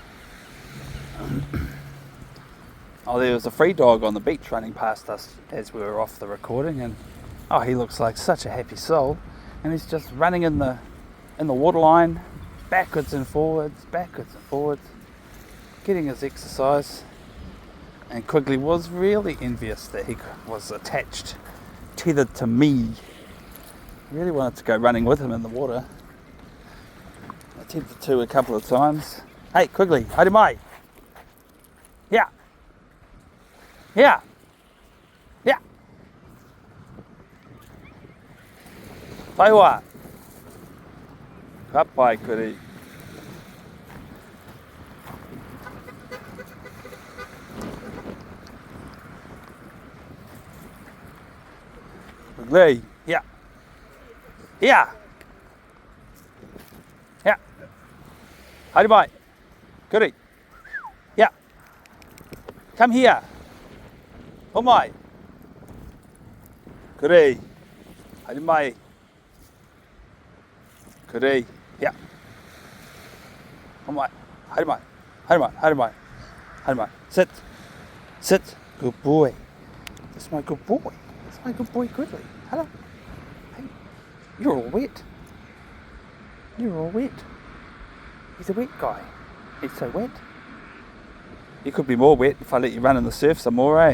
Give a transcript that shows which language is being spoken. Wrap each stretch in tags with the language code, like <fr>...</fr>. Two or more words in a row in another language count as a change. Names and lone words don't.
<en>Oh, there was a free dog on the beach running past us as we were off the recording, and oh, he looks like such a happy soul, and he's just running in the waterline, backwards and forwards, getting his exercise. And Quigley was really envious that he was attached, tethered to me. Really wanted to go running with him in the water. I attempted to a couple of times. Hey, Quigley,</en> <mi>haere mai.</mi> <en>Yeah. Yeah. Yeah.</en> <mi>Taiwa. Ka pai kuri. Quigley.</mi> <en>Yeah. Yeah. Yeah.</en> <mi>Haere mai. Kuri.</mi> <en>Yeah. Come here. Oh my.</en> <mi>Kuri. Haere mai. Kuri.</mi> <en>Yeah. Oh my.</en> <mi>Haere mai. Haere mai. Haere mai. Haere mai.</mi> <en>Sit. Sit. Good boy. That's my good boy. That's my good boy, Quigley. Hello. Hey. You're all wet. You're all wet. He's a wet guy. He's so wet. You could be more wet if I let you run in the surf some more, eh?</en>